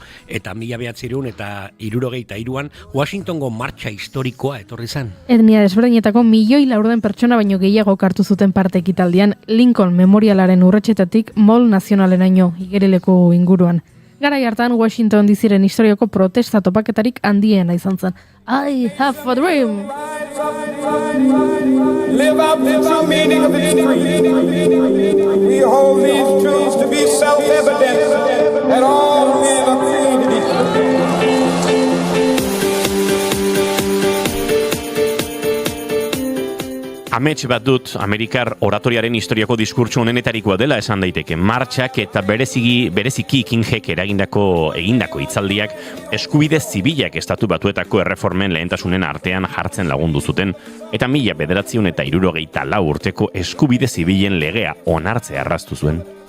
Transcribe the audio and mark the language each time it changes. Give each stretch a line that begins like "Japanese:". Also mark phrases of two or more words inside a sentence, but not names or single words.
Basque: Eta 1963an Washingtongo martxa historikoa etorri zen. Etnia desberdinetako 1.400.000 pertsona baino gehiago hartu zuten parte ekitaldian Lincoln Memorialaren urretsetatik Mall Nazionalenaino igerileko inguruan. Garai hartan Washington DCren historiako protesta topaketarik handiena izan zen.
English: I have a dream! Live out the true meaning of this creed. We hold these truths to be self-evident that all men are created equal.
Basque: Amets bat dut, Amerikar oratoriaren historiako diskurtso honenetarikoa dela esan daiteke. Martxak eta bereziki Kingek egindako hitzaldiak eskubide zibilak estatu batuetako erreformen lehentasunen artean jartzen lagundu zuten, eta 1974 urteko eskubide zibilen legea onartzea erraztu zuen.